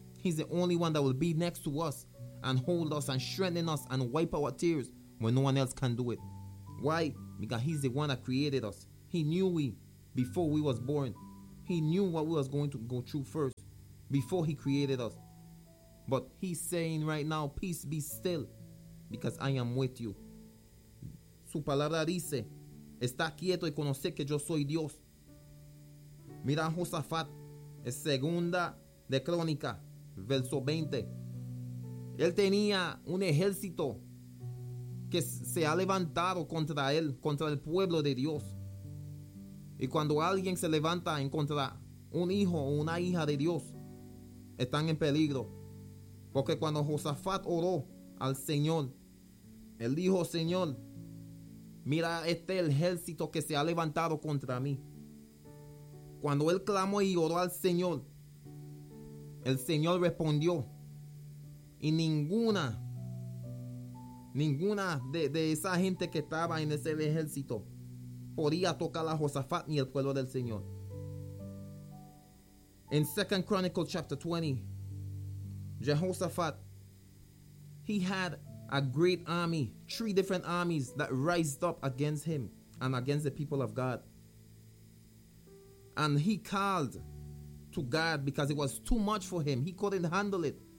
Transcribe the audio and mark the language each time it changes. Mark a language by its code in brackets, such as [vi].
[en] He's the only one that will be next to us and hold us and strengthen us and wipe our tears when no one else can do it. Why? Because he's the one that created us. He knew we before we was born. He knew what we was going to go through first before he created us. But he's saying right now, peace be still, because I am with you. [es] Su palabra dice, está quieto y conoce que yo soy Dios. Mira Josafat, es segunda de Crónica. Verso 20. Él tenía un ejército que se ha levantado contra él, contra el pueblo de Dios. Y cuando alguien se levanta en contra un hijo o una hija de Dios, están en peligro. Porque cuando Josafat oró al Señor, él dijo: Señor, mira este ejército que se ha levantado contra mí. Cuando él clamó y oró al Señor, el Señor respondió, y ninguna de esa gente que estaba en ese ejército podía tocar a Josafat ni el pueblo del Señor. [en] En 2 Chronicles chapter 20, Jehoshaphat, he had a great army, three different armies that raised up against him and against the people of God. And he called to God because it was too much for him. He couldn't handle it.